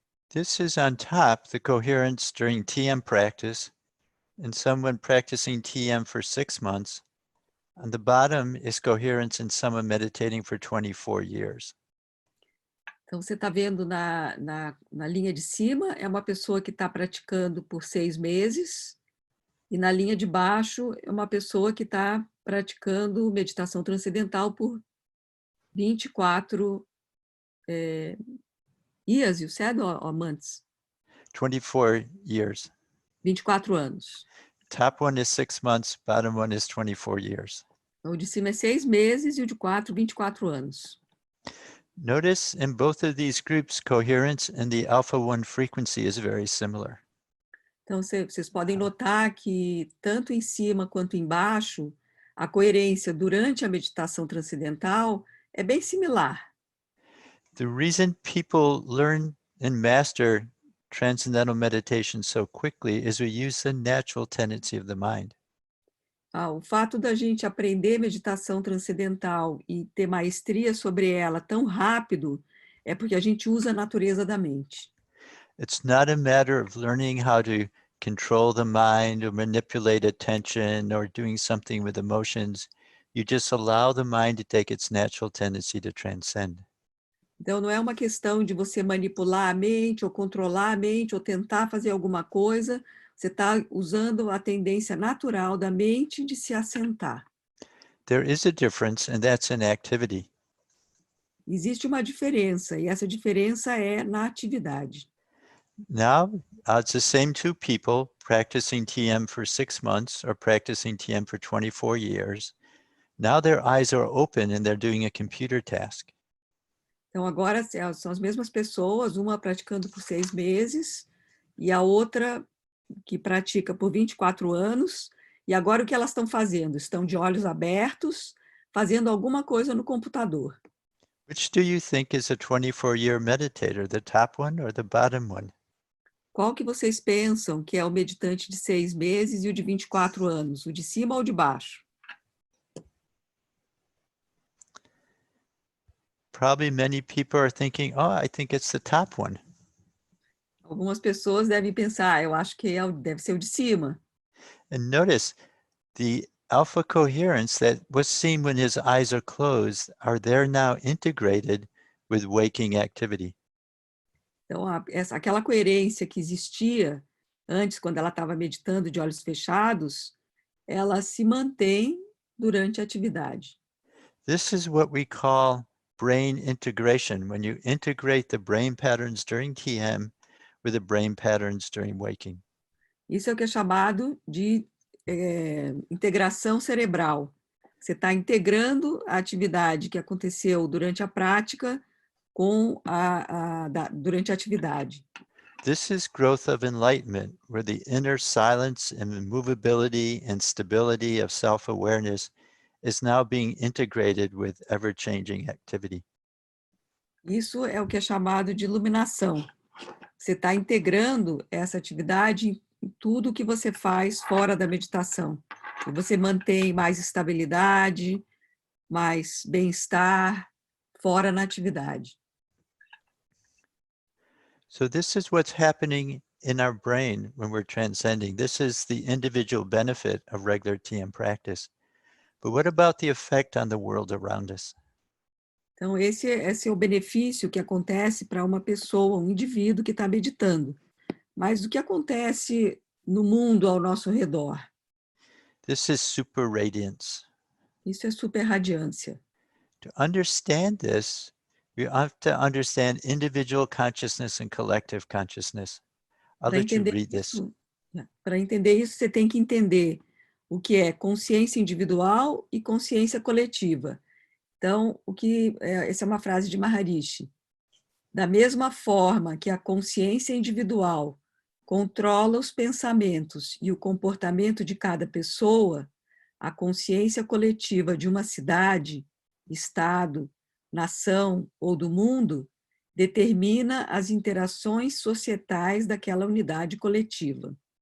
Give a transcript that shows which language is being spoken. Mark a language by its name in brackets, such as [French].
[English] This is on top, the coherence during TM practice, and someone practicing TM for 6 months. On the bottom is coherence in someone meditating for 24 years. [Portuguese] Então, você está vendo na linha de cima, é uma pessoa que está praticando por 6 meses, e na linha de baixo é uma pessoa que está praticando meditação transcendental por 24 [English] years, you said, or months? 24 years. [Portuguese] 24 anos. [English] Top one is 6 months, bottom one is 24 years. [Portuguese] O de cima é 6 meses e o de 24 anos. [English] Notice in both of these groups, coherence and the alpha 1 frequency is very similar. [Portuguese] Então, vocês podem notar que, tanto em cima quanto embaixo, a coerência durante a meditação transcendental é bem similar. [English] The reason people learn and master transcendental meditation so quickly is we use the natural tendency of the mind. [Portuguese] O fato da gente aprender meditação transcendental e ter maestria sobre ela tão rápido é porque a gente usa a natureza da mente. [English] It's not a matter of learning how to control the mind or manipulate attention or doing something with emotions. You just allow the mind to take its natural tendency to transcend. [Portuguese] Então, não é uma questão de você manipular a mente, ou controlar a mente, ou tentar fazer alguma coisa. Você está usando a tendência natural da mente de se assentar. [English] There is a difference, and that's in activity. [Portuguese] Existe uma diferença, e essa diferença é na atividade. [English] Now, it's the same two people practicing TM for 6 months or practicing TM for 24 years. Now their eyes are open and they're doing a computer task. [Portuguese] Então, agora são as mesmas pessoas, uma praticando por 6 meses e a outra que pratica por 24 anos. E agora o que elas estão fazendo? Estão de olhos abertos, fazendo alguma coisa no computador. [English] Which do you think is a 24-year meditator, the top one or the bottom one? [Portuguese] Qual que vocês pensam que é o meditante de 6 meses e o de 24 anos? O de cima ou de baixo? [English] Probably many people are thinking, oh, I think it's the top one. [Portuguese] Algumas pessoas devem pensar, eu acho que deve ser o de cima. [English] And notice the alpha coherence that was seen when his eyes are closed are there now integrated with waking activity. [Portuguese] Então, aquela coerência que existia antes, quando ela estava meditando de olhos fechados, ela se mantém durante a atividade. [English] This is what we call brain integration, when you integrate the brain patterns during TM with the brain patterns during waking. [Portuguese] Isso é o que é chamado de integração cerebral. Você está integrando a atividade que aconteceu durante a prática com durante a atividade. [English] This is growth of enlightenment, where the inner silence and immovability and stability of self-awareness is now being integrated with ever-changing activity. [Portuguese] Isso é o que é chamado de iluminação. Você está integrando essa atividade em tudo que você faz fora da meditação. E você mantém mais estabilidade, mais bem-estar fora na atividade. [English] So this is what's happening in our brain when we're transcending. This is the individual benefit of regular TM practice. But what about the effect on the world around us? [Portuguese] Então, esse é o benefício que acontece para uma pessoa, um indivíduo que está meditando. Mas o que acontece no mundo ao nosso redor? [English] This is super radiance. [Portuguese] Isso é super radiância. [English] To understand this, we have to understand individual consciousness and collective consciousness. I'll let you read this. [Portuguese] Para entender isso, você tem que entender o que é consciência individual e consciência coletiva. Então, essa é uma frase de Maharishi. Da mesma forma que a consciência individual controla os pensamentos e o comportamento de cada pessoa, a consciência coletiva de uma cidade, estado, nação ou do mundo determina as interações societais daquela unidade coletiva.